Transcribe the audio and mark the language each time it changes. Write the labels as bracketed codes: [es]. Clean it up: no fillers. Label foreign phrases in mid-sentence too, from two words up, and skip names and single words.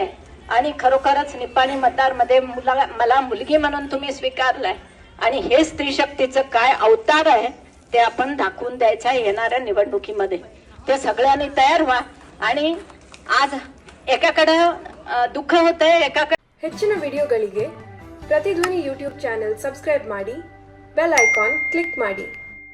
[mr] आणि खरोखरच निपाणी मतदारमध्ये मला मुलगी म्हणून तुम्ही स्वीकारलाय. आणि हे स्त्री शक्तीचं काय अवतार आहे ते आपण दाखवून द्यायचं आहे येणाऱ्या निवडणुकीमध्ये. ते सगळ्यांनी तयार व्हा. आणि आज एकाकडं दुःख होतंय, एकाकडे [kn] ಹೆಚ್ಚಿನ ವಿಡಿಯೋಗಳಿಗೆ ಪ್ರತಿಧ್ವನಿ ಯೂಟ್ಯೂಬ್ ಚಾನೆಲ್ ಸಬ್ಸ್ಕ್ರೈಬ್ ಮಾಡಿ, ಬೆಲ್ ಐಕಾನ್ ಕ್ಲಿಕ್ ಮಾಡಿ.